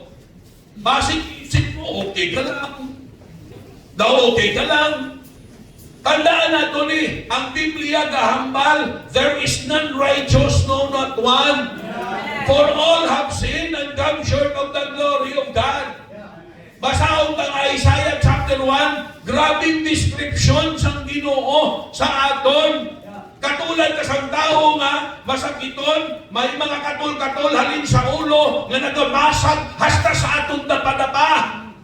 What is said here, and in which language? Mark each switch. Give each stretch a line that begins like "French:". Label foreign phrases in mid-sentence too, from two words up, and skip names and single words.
Hiligaynon: Basig isip mo, okay ka lang. Daw okay ka lang. Tandaan nato ni, ang Biblia gahambal,
English: there is none righteous, no not one. For all have sinned and come short of the glory of God.
Hiligaynon: Basaon ka nga Isaiah chapter 1, grabing description sa Ginoo sa aton. Katulad ka sa tao nga, masakiton, may mga katul-katul halin sa ulo, nga nagamasag hasta sa aton dapa-dapa.